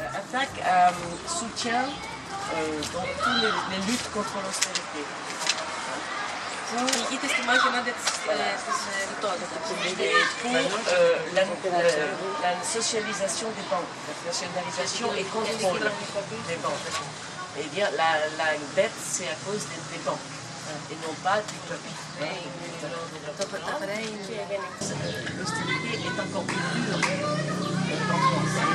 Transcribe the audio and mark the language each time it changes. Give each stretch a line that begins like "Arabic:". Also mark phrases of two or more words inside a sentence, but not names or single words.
French: spectacle soutient donc toutes les luttes contre l'austérité.
Greek: Νικείται στη μάχη ενάντια της λιτότητας.
French: Pour la socialisation des banques, la nationalisation et contrôle des banques. Eh bien, la dette, c'est à cause des banques et non pas du peuple. L'austérité est encore plus dure en France.